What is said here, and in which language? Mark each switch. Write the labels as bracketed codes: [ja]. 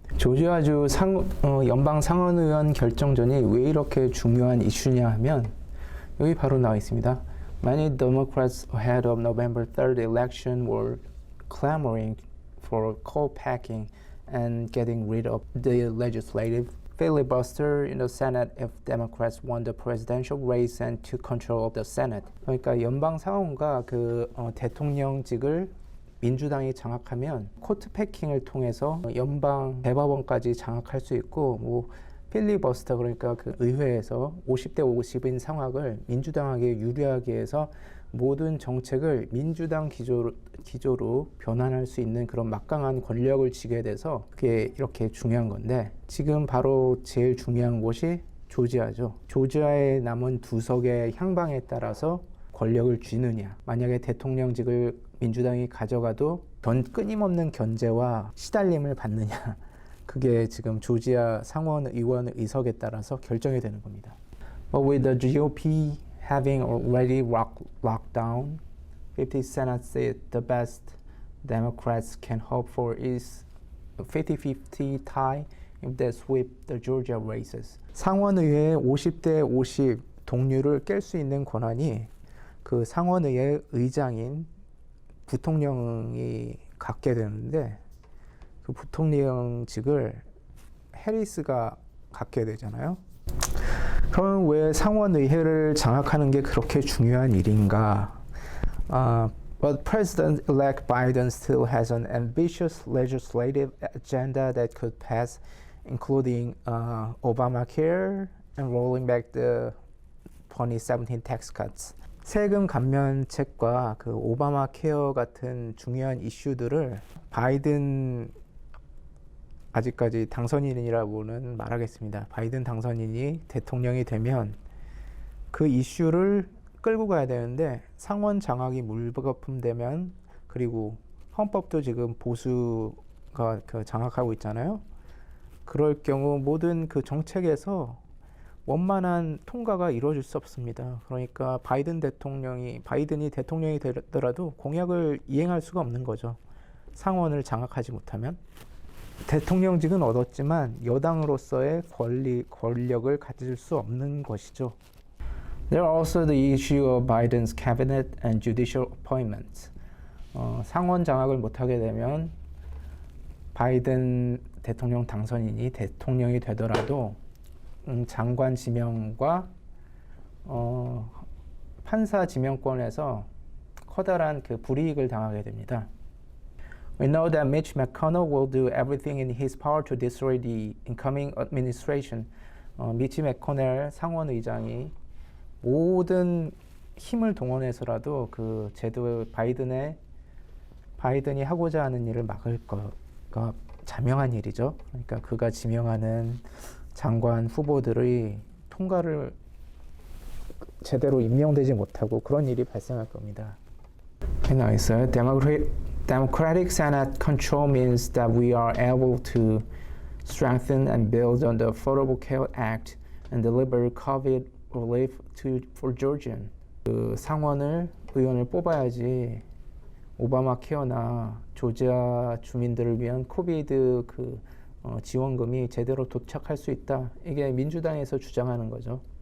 [ko] 조지아주 연방 상원의원 결정전이 왜 이렇게 중요한 이슈냐 하면 여기 바로 나와 있습니다. [en] Many Democrats ahead of November 3rd election were clamoring for co-packing and getting rid of the legislative filibuster in the Senate if Democrats won the presidential race and took control of the Senate. [ko] 그러니까 연방 상원과 대통령직을 민주당이 장악하면 코트 패킹을 통해서 연방 대법원까지 장악할 수 있고 필리버스터 그러니까 그 의회에서 50대 50인 상황을 민주당에게 유리하게 해서 모든 정책을 민주당 기조로 변환할 수 있는 그런 막강한 권력을 쥐게 돼서 그게 이렇게 중요한 건데 지금 바로 제일 중요한 곳이 조지아죠. 조지아에 남은 두 석의 향방에 따라서 권력을 쥐느냐. 만약에 대통령직을 민주당이 가져가도 끊임없는 견제와 시달림을 받느냐. 그게 지금 조지아 상원 의원 의석에 따라서 결정이 되는 겁니다. [en] But with the GOP having already locked down 50 Senate seats, the best Democrats can hope for is a 50-50 tie if they sweep the Georgia races. [ko] 상원의회 50대 50 동률을 깰 수 있는 권한이 그 상원의회 의장인 부통령이 갖게 되는데 그 부통령직을 해리스가 갖게 되잖아요. 그럼 왜 상원의회를 장악하는 게 그렇게 중요한 일인가? [en] But President-elect Biden still has an ambitious legislative agenda that could pass, including Obamacare and rolling back the 2017 tax cuts. [ko] 세금 감면책과 그 오바마 케어 같은 중요한 이슈들을 바이든 아직까지 당선인이라고는 말하겠습니다. 바이든 당선인이 대통령이 되면 그 이슈를 끌고 가야 되는데 상원 장악이 물거품되면 그리고 헌법도 지금 보수가 장악하고 있잖아요. 그럴 경우 모든 그 정책에서 원만한 통과가 이루어질 수 없습니다. 그러니까 바이든이 대통령이 되더라도 공약을 이행할 수가 없는 거죠. 상원을 장악하지 못하면. 대통령직은 얻었지만 여당으로서의 권력을 가질 수 없는 것이죠. [en] There are also the issue of Biden's cabinet and judicial appointments. [ko] 상원 장악을 못하게 되면 바이든 대통령 당선인이 대통령이 되더라도 장관 지명과 판사 지명권에서 커다란 그 불이익을 당하게 됩니다. [en] We know that Mitch McConnell will do everything in his power to destroy the incoming administration. [ko] 미치 맥코넬 상원의장이 모든 힘을 동원해서라도 그 제도 바이든이 하고자 하는 일을 막을 거가 자명한 일이죠. 그러니까 그가 지명하는 장관 후보들의 통과를 제대로 임명되지 못하고 그런 일이 발생할 겁니다. 나와 있어요. [en] Democratic Senate control means that we are able to strengthen and build on the Affordable Care Act and deliver COVID relief for Georgians. [ko] 그 의원을 뽑아야지 오바마 케어나 조지아 주민들을 위한 코비드 지원금이 제대로 도착할 수 있다. 이게 민주당에서 주장하는 거죠.